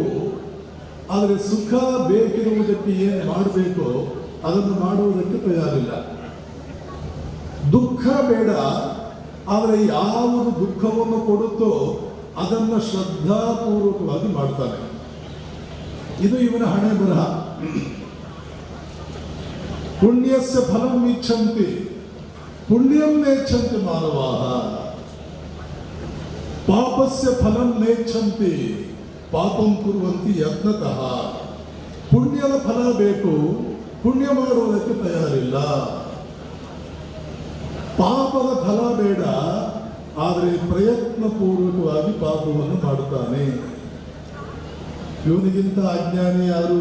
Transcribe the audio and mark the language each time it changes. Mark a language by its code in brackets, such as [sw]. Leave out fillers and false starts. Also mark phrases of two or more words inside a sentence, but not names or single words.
[kn] ಆದರೆ ಸುಖ ಬೇಕಿರುವುದಕ್ಕೆ ಏನು ಮಾಡಬೇಕೋ ಅದನ್ನು ಮಾಡುವುದಕ್ಕೆ ತಯಾರಿಲ್ಲ. ದುಃಖ ಬೇಡ, ಆದರೆ ಯಾವುದು ದುಃಖವನ್ನು ಕೊಡುತ್ತೋ ಅದನ್ನು ಶ್ರದ್ಧಾಪೂರ್ವಕವಾಗಿ ಮಾಡ್ತಾನೆ. ಇದು ಇವನ ಹಣೆ ಬರಹ. [sa] ಪುಣ್ಯಸ್ಯ ಫಲಂ ಇಚ್ಛಂತಿ ಪುಣ್ಯಂ ನೇಚ್ಛಂತಿ ಮಾನವಾಃ, ಪಾಪಸ್ಯ ಫಲಂ ನೇಚ್ಛಂತಿ ಪಾಪಂ ಕುರ್ವಂತಿ ಯತ್ನತಃ. [kn] ಪುಣ್ಯದ ಫಲ ಬೇಕು, ಪುಣ್ಯ ಮಾಡುವುದಕ್ಕೆ ತಯಾರಿಲ್ಲ. ಪಾಪದ ಫಲ ಬೇಡ, ಆದರೆ ಪ್ರಯತ್ನ ಪೂರ್ವಕವಾಗಿ ಪಾಪವನ್ನು ಮಾಡುತ್ತಾನೆ. ಇವನಿಗಿಂತ ಅಜ್ಞಾನಿ ಯಾರು?